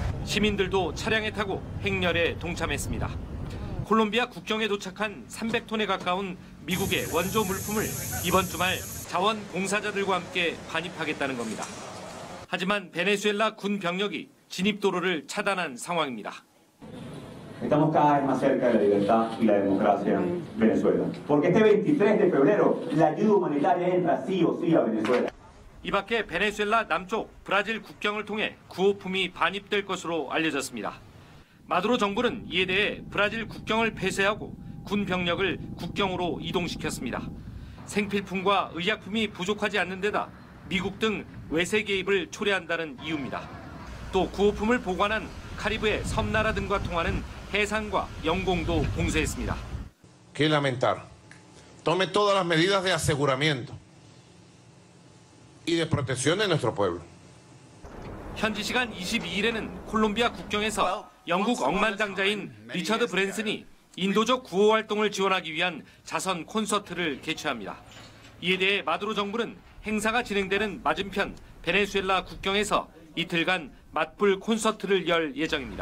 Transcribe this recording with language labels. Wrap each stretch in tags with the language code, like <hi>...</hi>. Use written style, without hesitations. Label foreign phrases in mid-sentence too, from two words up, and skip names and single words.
<ko>시민들도 차량에 타고 행렬에 동참했습니다. 콜롬비아 국경에 도착한 300톤에 가까운 미국의 원조 물품을 이번 주말 자원봉사자들과 함께 반입하겠다는 겁니다. 하지만 베네수엘라 군 병력이 진입도로를 차단한 상황입니다.</ko> <es>Estamos cada vez más cerca de la libertad y la democracia en Venezuela. Porque este 23 de febrero la ayuda humanitaria entra sí o sí a Venezuela.</es> <ko>이 밖에 베네수엘라 남쪽 브라질 국경을 통해 구호품이 반입될 것으로 알려졌습니다. 마두로 정부는 이에 대해 브라질 국경을 폐쇄하고 군 병력을 국경으로 이동시켰습니다. 생필품과 의약품이 부족하지 않는 데다 미국 등 외세 개입을 초래한다는 이유입니다. 또 구호품을 보관한 카리브해 섬나라 등과 통하는 해상과 영공도 봉쇄했습니다.</ko> <es>Que lamentar. Tome todas las medidas de aseguramiento y de protección de nuestro pueblo.</es> <ko>현지 시간 22일에는 콜롬비아 국경에서 영국 억만장자인 리처드 브랜슨이 인도적 구호 활동을 지원하기 위한 자선 콘서트를 개최합니다. 이에 대해 마두로 정부는 행사가 진행되는 맞은편 베네수엘라 국경에서 이틀간 맞불 콘서트를 열 예정입니다.</ko>